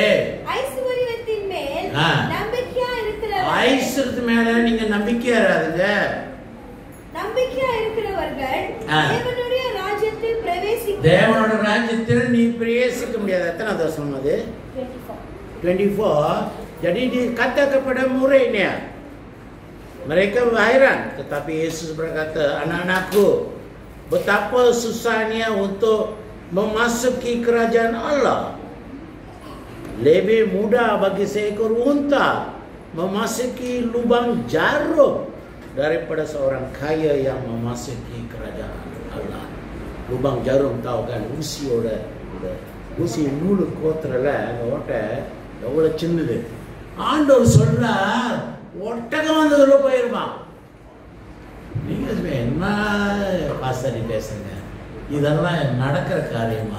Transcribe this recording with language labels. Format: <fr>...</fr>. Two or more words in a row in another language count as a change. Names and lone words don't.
<ta>ஐஸ்வர்யத்தின் மேல் நம்பிக்கையா இருக்கிறவர்கள், ஐஸ்வர்யத்து மேல நீங்க நம்பிக்கையா இருங்க. நம்பிக்கையா இருக்கிறவர்கள் தேவனுடைய ராஜ்யத்தில் தேவனோட ராஜ்யத்தில் நீ பிரவேசிக்க முடியாது. எத்தனை வசனம் அது? 24.</ta> <ms>Jadi dikata kepada muridnya, mereka heran, tetapi Yesus berkata, anak-anakku, betapa susahnya untuk memasuki kerajaan Allah. Lebih mudah bagi seekor unta memasuki lubang jarum daripada seorang kaya yang memasuki kerajaan Allah. Lubang jarum tahu kan,</ms> <ta>ஊசி நூலு கோத்துறல அந்த ஓட்டை எவ்வளோ சின்னது. ஆண்டவர் சொல்றார் ஒட்டகம் வந்ததுல போயிருமா. நீங்க என்ன பாசரி பேசுங்க, இதெல்லாம் நடக்கிற காரியமா?</ta>